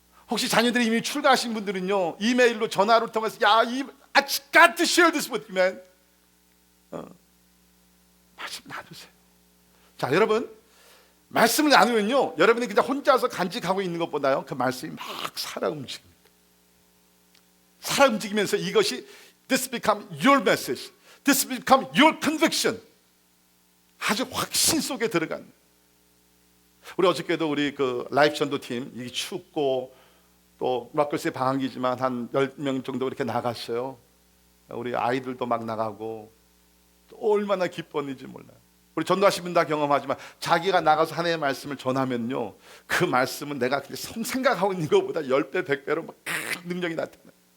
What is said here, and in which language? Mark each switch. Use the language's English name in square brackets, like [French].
[Korean] 혹시 자녀들이 이미 출가하신 분들은요, 이메일로 전화로 통해서 야, [English] I just got to share this with you, man. [Korean] 말씀 나누세요. 자, 여러분, 말씀을 나누면요, 여러분이 그냥 혼자서 간직하고 있는 것보다요, 그 말씀이 막 살아 움직입니다. 살아 움직이면서 이것이 [English] this become your message, this become your conviction. [Korean] 아주 확신 속에 들어간. 우리 어저께도 우리 그 라이프 전도팀, 이게 춥고 또 마크스의 방학이지만 한 10명 정도 이렇게 나갔어요. 우리 아이들도 막 나가고 또 얼마나 기뻤는지 몰라요. 우리 전도하신 분 다 경험하지만 자기가 나가서 하나님의 말씀을 전하면요, 그 말씀은 내가 생각하고 있는 것보다 10배, 100배로 막 능력이 나타나요.